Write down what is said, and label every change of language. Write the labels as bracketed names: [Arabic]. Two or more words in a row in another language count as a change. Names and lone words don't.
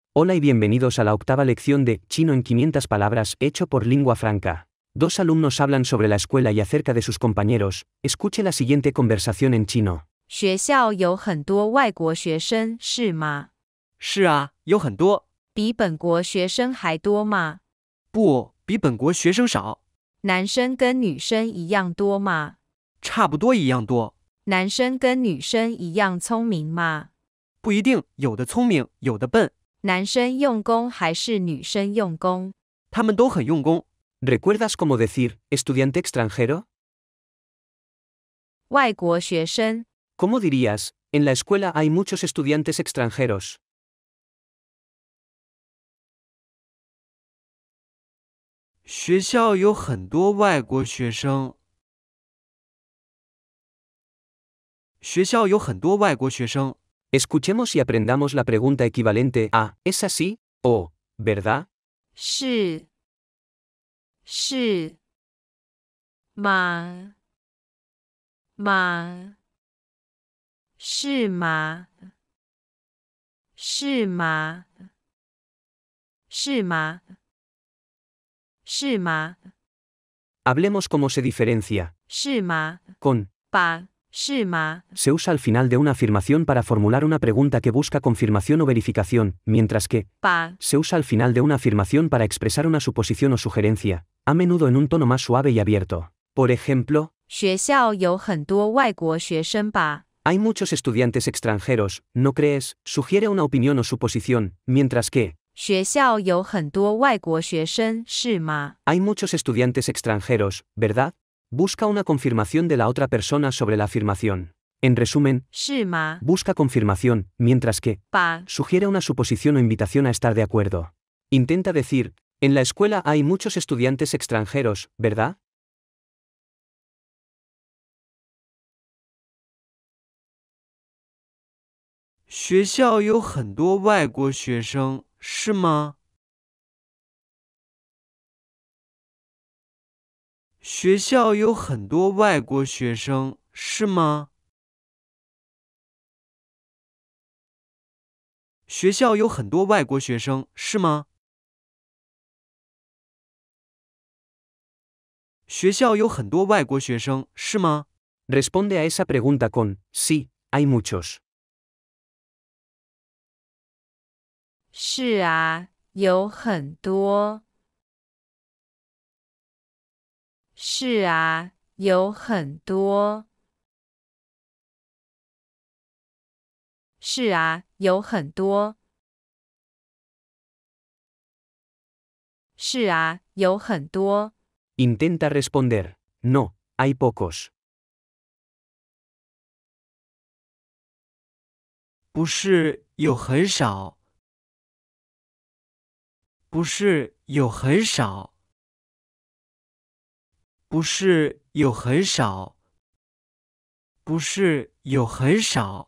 [Spanish] Hola y bienvenidos a la octava lección de Chino en 500 palabras, hecho por Lingua Franca. Dos alumnos hablan sobre la escuela y acerca de sus compañeros. Escuche la siguiente conversación en chino. [Chinese] 学校有很多外国学生，是吗？是啊，有很多。比本国学生还多吗？不，比本国学生少。男生跟女生一样多吗？差不多一样多。男生跟女生一样聪明吗？不一定，有的聪明，有的笨。男生用功还是女生用功？他们都很用功。 [Spanish] ¿Recuerdas cómo decir estudiante extranjero? [Chinese] 外国学生， [Spanish] ¿Cómo dirías? En la escuela hay muchos estudiantes extranjeros. [Chinese] 学校有很多外国学生。学校有很多外国学生。 [Spanish] Escuchemos y aprendamos la pregunta equivalente a ¿es así? O ¿verdad? [Chinese] 是吗？是吗？是吗？是吗？是吗？ [Spanish] Hablemos cómo se diferencia. [Chinese] 是吗？ [Spanish] Con [Chinese] 吧？是吗？ [Spanish] se usa al final de una afirmación para formular una pregunta que busca confirmación o verificación, mientras que [Chinese] 吧？ [Spanish] se usa al final de una afirmación para expresar una suposición o sugerencia, a menudo en un tono más suave y abierto. Por ejemplo, [Chinese] 学校有很多外国学生吧？ [Spanish] hay muchos estudiantes extranjeros, ¿no crees? Sugiere una opinión o suposición, mientras que [Chinese] 学校有很多外国学生，是吗？ [Spanish] hay muchos estudiantes extranjeros, ¿verdad? Busca una confirmación de la otra persona sobre la afirmación. En resumen, [Chinese] 是吗？ [Spanish] busca confirmación, mientras que [Chinese] 吧？ [Spanish] sugiere una suposición o invitación a estar de acuerdo. Intenta decir, en la escuela hay muchos estudiantes extranjeros, ¿verdad? [Chinese] 学校有很多外国学生，是吗？学校有很多外国学生，是吗？学校有很多外国学生，是吗？学校有很多外国学生，是吗？ [Spanish] Responde a esa pregunta con, sí, hay muchos. [Chinese] 是啊，有很多。是啊，有很多。是啊，有很多。是啊，有很多。 [Spanish] Intenta responder, no, hay pocos. [Chinese] 不是有很少，不是有很少，不是有很少，不是有很少。